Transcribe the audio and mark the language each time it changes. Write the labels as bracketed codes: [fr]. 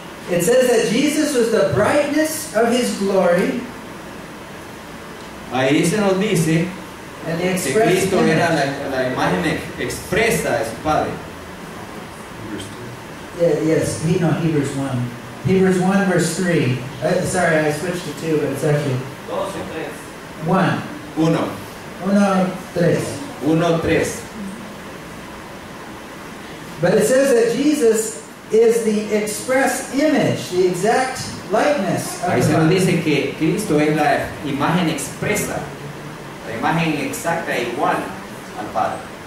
[en] It says that Jesus was the brightness of His glory [es] Ahí se nos dice [en] and the [es] que [en] express [es] Cristo era [en] image. [es] la imagen expresa de su Padre. [en] Yes, Hebrews 1. Hebrews 1 verse 3. Sorry, I switched to 2, but it's actually 12:3. 1. 1, 3. 1:3. But it says that Jesus is the express image, the exact likeness of [es] Ahí [en] the [es] se nos [en] Father. [es] dice que Cristo es la imagen expresa, la imagen exacta e igual al Padre.